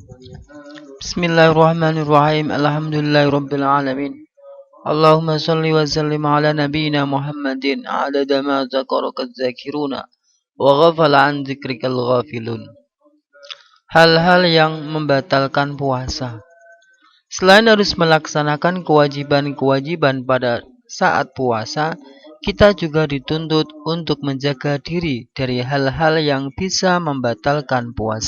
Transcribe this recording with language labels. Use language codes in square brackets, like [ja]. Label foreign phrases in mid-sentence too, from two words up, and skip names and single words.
[ar] بسم الله الرحمن الرحيم. الحمد لله رب العالمين. اللهم صل وسلم على نبينا محمد عدد ما ذكرك الذاكرون وغفل عن ذكرك الغافلون. [id] Hal-hal yang membatalkan puasa. Selain harus melaksanakan kewajiban-kewajiban pada saat puasa, kita juga dituntut untuk menjaga diri dari hal-hal yang bisa membatalkan puasa.